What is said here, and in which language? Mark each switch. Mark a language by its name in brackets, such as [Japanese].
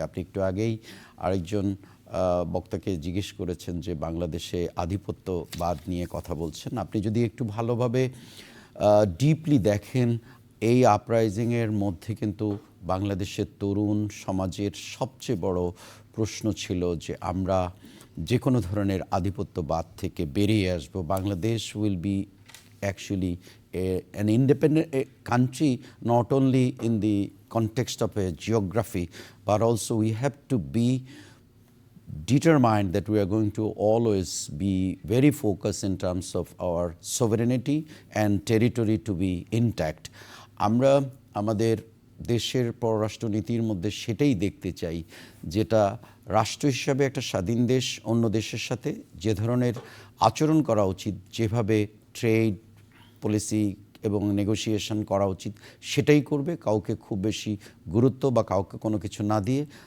[Bangla] আপনি একটু আগেই আরেকজন বক্তাকে জিজ্ঞেস করেছেন যে বাংলাদেশে আধিপত্যবাদ নিয়ে কথা বলছেন। আপনি যদি একটু ভালোভাবে ডিপলি দেখেন, এই আপরাইজিংয়ের মধ্যে কিন্তু বাংলাদেশের তরুণ সমাজের সবচেয়ে বড় প্রশ্ন ছিল যে আমরা যে কোনো ধরনের আধিপত্যবাদ থেকে বেরিয়ে আসব। [English] Bangladesh will be actually an independent country, not only in the context of a geography, but also we have to be determined that we are going to always be very focused in terms of our sovereignty and territory to be intact. [Bangla] আমরা আমাদের দেশের পররাষ্ট্রনীতির মধ্যে সেটাই দেখতে চাই, যেটা রাষ্ট্র হিসাবে একটা স্বাধীন দেশ অন্য দেশের সাথে যে ধরনের আচরণ করা উচিত, যেভাবে ট্রেড পলিসি এবং নেগোসিয়েশন করা উচিত সেটাই করবে, কাউকে খুব বেশি গুরুত্ব বা কাউকে কোনো কিছু না দিয়ে।